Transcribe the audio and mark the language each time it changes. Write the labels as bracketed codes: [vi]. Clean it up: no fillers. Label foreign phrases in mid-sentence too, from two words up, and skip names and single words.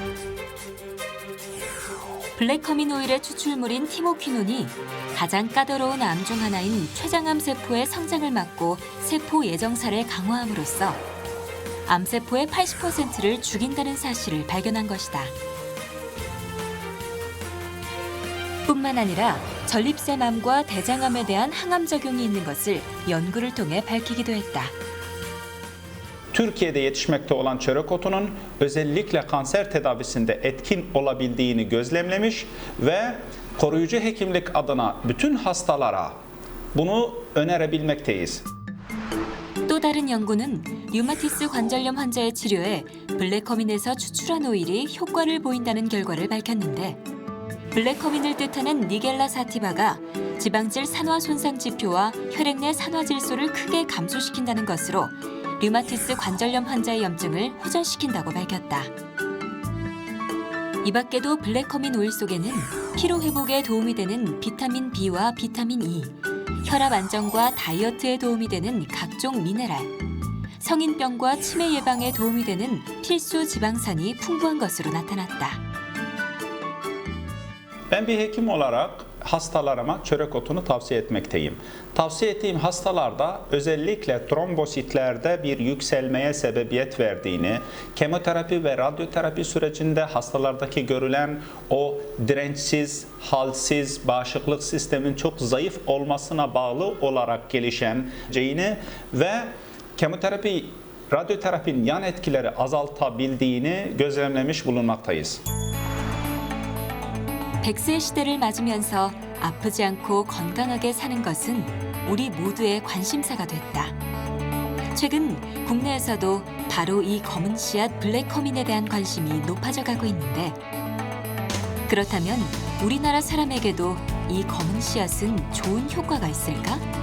[ko] 블랙커민 오일의 추출물인 티모퀴논이 가장 까다로운 암 중 하나인 췌장암 세포의 성장을 막고 세포 예정사를 강화함으로써 암세포의 80%를 죽인다는 사실을 발견한 것이다. 뿐만 아니라 전립선암과 대장암에 대한 항암 작용이 있는 것을 연구를 통해 밝히기도 했다. [tr] Türkiye'de yetişmekte olan çörek otunun özellikle kanser tedavisinde etkin olabildiğini gözlemlemiş ve koruyucu hekimlik adına bütün hastalara bunu önerebilmekteyiz. [ko] 또 다른 연구는 류마티스 관절염 환자의 치료에 블랙커민에서 추출한 오일이 효과를 보인다는 결과를 밝혔는데 블랙커민을 뜻하는 니겔라 사티바가 지방질 산화 손상 지표와 혈액 내 산화 질소를 크게 감소시킨다는 것으로 류마티스 관절염 환자의 염증을 호전시킨다고 밝혔다. 이 밖에도 블랙커민 오일 속에는 피로 회복에 도움이 되는 비타민 B와 비타민 E, 혈압 안정과 다이어트에 도움이 되는 각종 미네랄, 성인병과 치매 예방에 도움이 되는 필수 지방산이 풍부한 것으로 나타났다. [tr] Ben bir hekim olarak hastalarıma çörek otunu tavsiye etmekteyim. Tavsiye ettiğim hastalarda özellikle trombositlerde bir yükselmeye sebebiyet verdiğini, kemoterapi ve radyoterapi sürecinde hastalardaki görülen o dirençsiz, halsiz, bağışıklık sistemin çok zayıf olmasına bağlı olarak gelişeceğini ve kemoterapi, radyoterapinin yan etkileri azaltabildiğini gözlemlemiş bulunmaktayız. [ko] 100세 시대를 맞으면서 아프지 않고 건강하게 사는 것은 우리 모두의 관심사가 됐다. 최근 국내에서도 바로 이 검은 씨앗 블랙커민에 대한 관심이 높아져 가고 있는데 그렇다면 우리나라 사람에게도 이 검은 씨앗은 좋은 효과가 있을까?